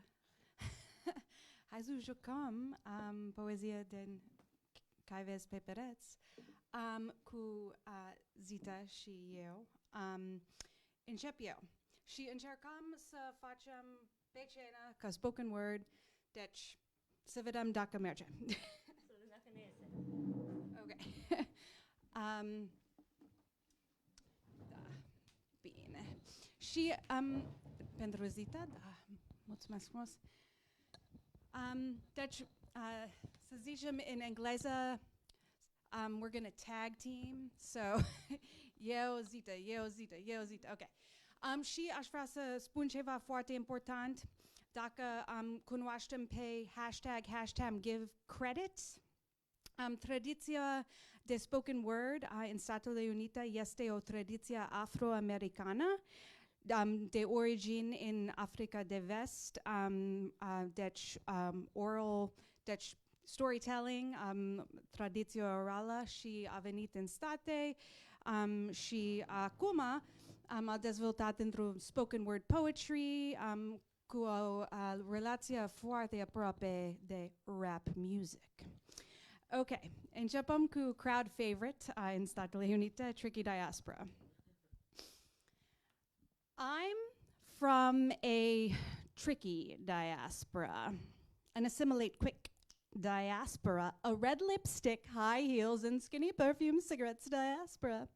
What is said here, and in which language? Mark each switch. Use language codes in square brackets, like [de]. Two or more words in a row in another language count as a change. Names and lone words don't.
[ro] hai să jucăm poezia din Care vezi pe pereți cu Zita și eu. Încep eu. Și încercăm să facem pe scenă ca [en] spoken word, [ro] deci să vedem dacă merge. Să vedem dacă ne iese. Ok. Da, bine. Și pentru Zita, da, mulțumesc frumos. Deci, să zicem în engleză, [en] we're gonna tag team, so eu, Zita, eu, Zita, eu, Zita, ok. [ro] Și aș vrea să spun ceva foarte important. Dacă cunoaștem pe [en] hashtag give credit, [ro] tradiția de [en] spoken word [ro] în Statele Unite este o tradiție afroamericană, de origini în Africa de Vest, deci oral, deci storytelling, tradiție orală, și a venit în state și acum a dezvoltat într-un [en] spoken word poetry [ro] cu o relație foarte aproape de [en] rap music. [ro] Ok, începem cu [en] crowd favorite [ro] în Statele Unite, Tricky Diaspora. [en] I'm from a tricky diaspora, an assimilate quick diaspora, a red lipstick, high heels, and skinny perfume cigarettes diaspora.